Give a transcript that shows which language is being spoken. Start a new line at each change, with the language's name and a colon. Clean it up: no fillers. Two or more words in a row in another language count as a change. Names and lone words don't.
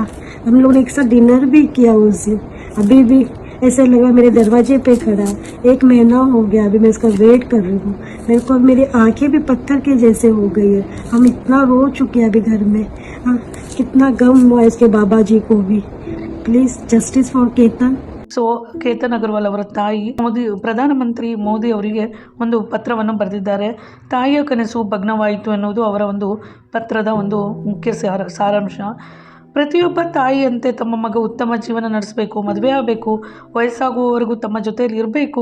Hindi: हम लोग ने एक साथ डिनर भी किया उस दिन। अभी भी ऐसा लगा मेरे दरवाजे पे खड़ा है, 1 महीना हो गया अभी मैं इसका वेट कर रही हूँ। मेरे को मेरी आंखें भी पत्थर के जैसे हो गई है। हम इतना रो चुके हैं अभी घर में। हाँ, कितना गम हुआ इसके बाबा जी को भी।
English: please justice for Ketan.
Kannada: ಸೊ ಕೇತನ್ ಅಗರ್ವಾಲ್ ಅವರ ತಾಯಿ ಪ್ರಧಾನಮಂತ್ರಿ ಮೋದಿ ಅವರಿಗೆ ಒಂದು ಪತ್ರವನ್ನು ಬರೆದಿದ್ದಾರೆ. ತಾಯಿಯ ಕನಸು ಭಗ್ನವಾಯಿತು ಎನ್ನುವುದು ಅವರ ಒಂದು ಪತ್ರದ ಒಂದು ಮುಖ್ಯ ಸಾರಾಂಶ. ಪ್ರತಿಯೊಬ್ಬ ತಾಯಿಯಂತೆ ತಮ್ಮ ಮಗ ಉತ್ತಮ ಜೀವನ ನಡೆಸಬೇಕು, ಮದುವೆ ಆಗಬೇಕು, ವಯಸ್ಸಾಗುವವರೆಗೂ ತಮ್ಮ ಜೊತೆಯಲ್ಲಿ ಇರಬೇಕು.